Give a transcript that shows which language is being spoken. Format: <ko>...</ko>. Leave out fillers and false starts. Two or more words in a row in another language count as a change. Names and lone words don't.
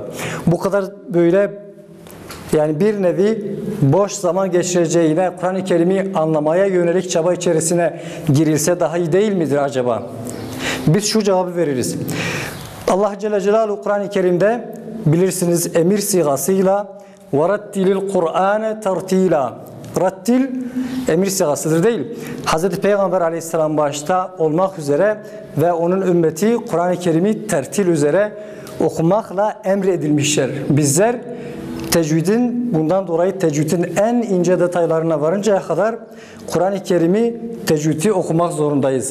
<tr>Bu kadar böyle, yani bir nevi boş zaman geçireceğine Kur'an-ı Kerim'i anlamaya yönelik çaba içerisine girilse daha iyi değil midir acaba? Biz şu cevabı veririz. Allah Celle Celaluhu Kur'an-ı Kerim'de bilirsiniz emir sigasıyla</tr> <ar>وَرَتِّلِ الْقُرْآنَ تَرْتِيلًا</ar> <tr>Rattil emir sigasıdır değil. Hz. Peygamber Aleyhisselam başta olmak üzere ve onun ümmeti Kur'an-ı Kerim'i tertil üzere okumakla emredilmişler. Bizler bundan dolayı tecvidin en ince detaylarına varıncaya kadar Kur'an-ı Kerim'i tecvidi okumak zorundayız.</tr>